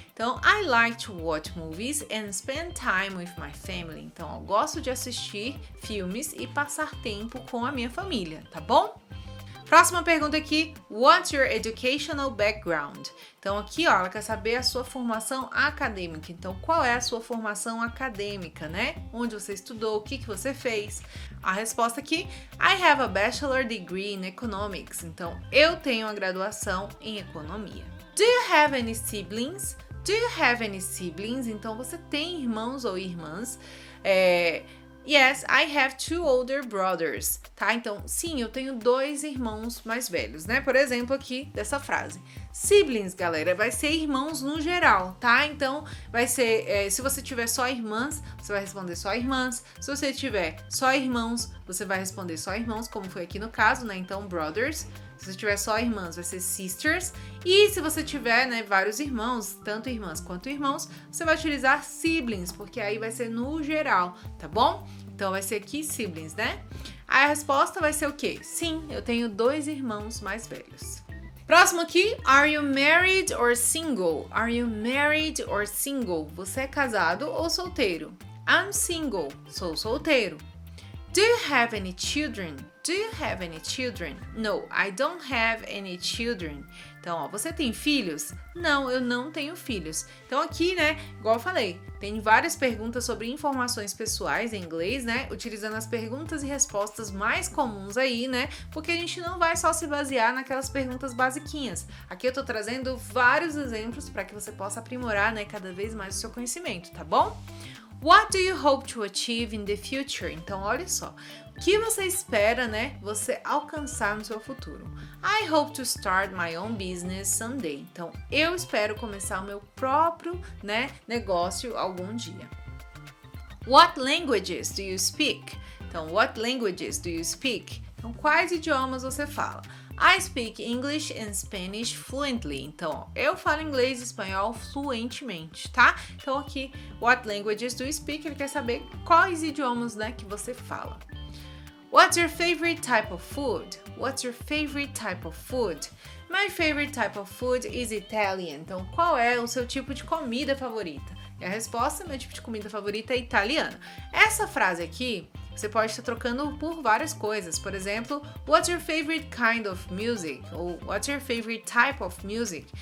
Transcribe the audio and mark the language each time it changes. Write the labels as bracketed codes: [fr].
[en] Então, I like to watch movies and spend time with my family. [pt] Então, eu gosto de assistir filmes e passar tempo com a minha família, tá bom? Próxima pergunta aqui, [en] what's your educational background? [pt] Então aqui, ó, ela quer saber a sua formação acadêmica. Então, qual é a sua formação acadêmica, né? Onde você estudou, o que você fez? A resposta aqui, [en] I have a bachelor degree in economics. [pt] Então, eu tenho uma graduação em economia. [en] Do you have any siblings? Do you have any siblings? [pt] Então, você tem irmãos ou irmãs? [en] Yes, I have 2 older brothers, [pt] tá? Então, sim, eu tenho 2 irmãos mais velhos, né? Por exemplo, aqui dessa frase. Siblings, galera, vai ser irmãos no geral, tá? Então, vai ser, se você tiver só irmãs, você vai responder só irmãs. Se você tiver só irmãos, você vai responder só irmãos, como foi aqui no caso, né? Então, brothers. Se você tiver só irmãs, vai ser sisters. E se você tiver, né, vários irmãos, tanto irmãs quanto irmãos, você vai utilizar siblings, porque aí vai ser no geral, tá bom? Então vai ser aqui siblings, né? Aí a resposta vai ser o quê? Sim, eu tenho 2 irmãos mais velhos. Próximo aqui, [en] are you married or single? Are you married or single? [pt] Você é casado ou solteiro? [en] I'm single, [pt] sou solteiro. [en] Do you have any children? Do you have any children? No, I don't have any children. [pt] Então, ó, você tem filhos? Não, eu não tenho filhos. Então aqui, né, igual eu falei, tem várias perguntas sobre informações pessoais em inglês, né, utilizando as perguntas e respostas mais comuns aí, né, porque a gente não vai só se basear naquelas perguntas basiquinhas. Aqui eu tô trazendo vários exemplos para que você possa aprimorar, né, cada vez mais o seu conhecimento, tá bom? [en] What do you hope to achieve in the future? [pt] Então, olha só, o que você espera, né, você alcançar no seu futuro? [en] I hope to start my own business someday. [pt] Então, eu espero começar o meu próprio, né, negócio algum dia. [en] What languages do you speak? Então, what languages do you speak? [pt] Então, quais idiomas você fala? [en] I speak English and Spanish fluently. [pt] Então, eu falo inglês e espanhol fluentemente, tá? Então, aqui, [en] what languages do you speak? [pt] Ele quer saber quais idiomas, né, que você fala. [en] What's your favorite type of food? What's your favorite type of food? My favorite type of food is Italian. [pt] Então, qual é o seu tipo de comida favorita? E a resposta, meu tipo de comida favorita é italiana. Essa frase aqui, você pode estar trocando por várias coisas. Por exemplo, [en] what's your favorite kind of music? [pt] Ou [en] what's your favorite type of music?